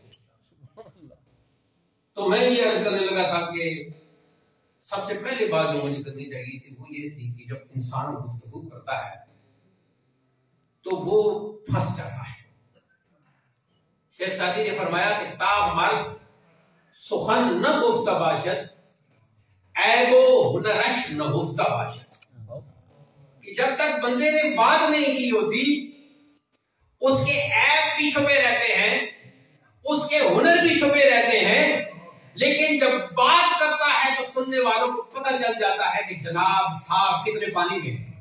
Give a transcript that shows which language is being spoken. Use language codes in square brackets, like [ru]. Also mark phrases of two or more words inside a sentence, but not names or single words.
[ur] تو میں یہ عرض کرنے لگا تھا کہ سب سے پہلے بات جو مجھے کرنی چاہیے تھی وہ یہ تھی کہ جب انسان گفتگو کرتا ہے تو وہ پھنس جاتا ہے. شیخ سعدی نے فرمایا کہ [fa] تا مرد سخن نہ گفتہ باشد عیب و ہنرش نہ گفتہ باشد، [ur] کہ جب تک بندے نے بات نہیں کی ہوتی اس کے عیب بھی چھپے رہتے ہیں، اس کے ہنر بھی چھپے رہتے ہیں، لیکن جب بات کرتا ہے تو سننے والوں کو پتہ چل جاتا ہے کہ جناب صاحب کتنے پانی میں۔